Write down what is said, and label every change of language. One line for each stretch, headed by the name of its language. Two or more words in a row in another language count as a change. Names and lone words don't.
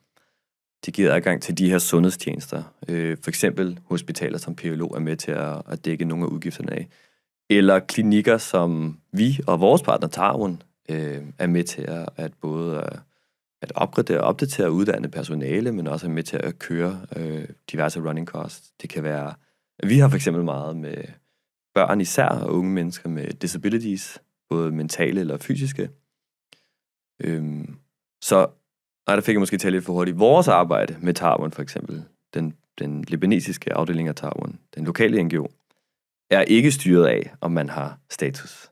Danish: Det giver adgang til de her sundhedstjenester, for eksempel hospitaler, som PLO er med til at dække nogle af udgifterne af, eller klinikker, som vi og vores partner Tarun er med til at både at opgradere og opdatere og uddanne personale, men også er med til at køre diverse
English: running costs.
Danish: Det kan være, vi har for eksempel meget med børn især og unge mennesker med disabilities, både mentale eller fysiske. Der fik jeg måske tale lidt for hurtigt. Vores arbejde med Tarun for eksempel, den libanesiske afdeling af Tarun, den lokale NGO, er ikke styret af, om man har status.